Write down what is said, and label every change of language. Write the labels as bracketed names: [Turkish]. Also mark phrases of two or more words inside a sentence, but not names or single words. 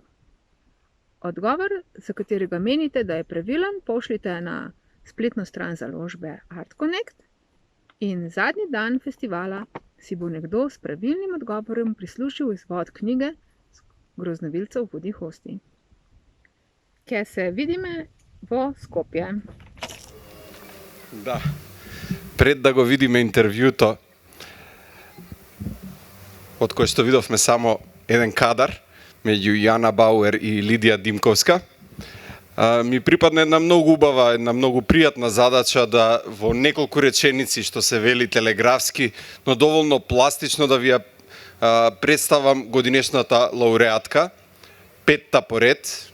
[Slovenian] Odgovor, za katerega menite, da je pravilen, pošljite na spletno stran založbe Art Connect in zadnji dan festivala si bo nekdo s pravilnim odgovorom prislužil izvod knjige Groznovilca v hudi hosti. Kje se vidime v Skopje. [Macedonian] Da, pred da го видиме интервјуто, од кој што видовме само еден кадар меѓу Јана Бауер и Лидија Димковска, ми припадна една многу убава, една многу пријатна задача да во неколку реченици, што се вели телеграфски, но доволно пластично да ви ја представам годинешната лауреатка, петта поред.